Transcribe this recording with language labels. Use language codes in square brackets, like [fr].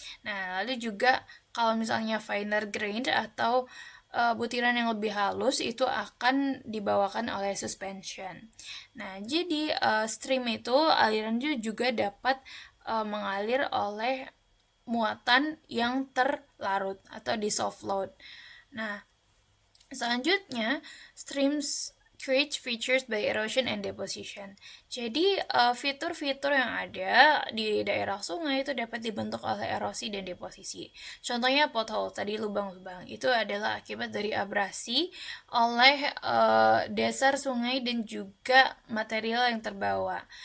[id] Nah, lalu juga kalau misalnya [en] finer grained [id] atau butiran yang lebih halus itu akan dibawakan oleh suspension. Nah, jadi stream itu aliran juga dapat mengalir oleh muatan yang terlarut atau [en] dissolved load. [id] Nah, selanjutnya, [en] streams create features by erosion and deposition. [id] Jadi, fitur-fitur yang ada di daerah sungai itu dapat dibentuk oleh erosi dan deposisi. Contohnya pothole, tadi lubang-lubang. Itu adalah akibat dari abrasi oleh dasar sungai dan juga material yang terbawa.